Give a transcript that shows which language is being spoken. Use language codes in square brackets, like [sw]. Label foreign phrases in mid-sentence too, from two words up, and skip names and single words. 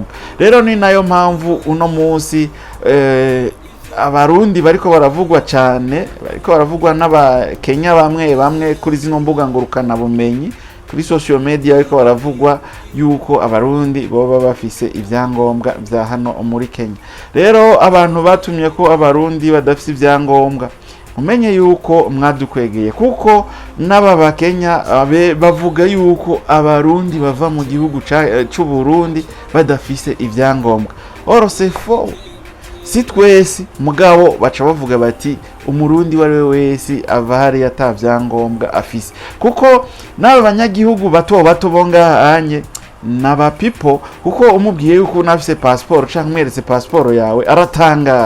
[rn] Rero ni nayo mpamvu uno munsi abarundi bariko baravugwa cyane, bariko baravugwa n'abakenya bamwe kuri zino mbuga ngurukana bumenyi, kuri [en] social media [rn] bariko baravugwa yuko abarundi boba bafise ivyangombwa vya hano muri Kenya. Rero abantu batumye ko abarundi badafise ivyangombwa umenye yuko mwadukwegeye, kuko n'aba bakenya bavuga yuko abarundi bava mu gihugu c'u Burundi badafise ivyangombwa. [fr] Oro c'est faux. [rn] Si twese mugabo baca bavuga bati umurundi wari wese ava hari atavyangombwa afise, kuko n'aba banyagihugu bato bato bonga anye naba people, kuko umubwiye yuko unafise passport canke umweretse passport yawe aratanga.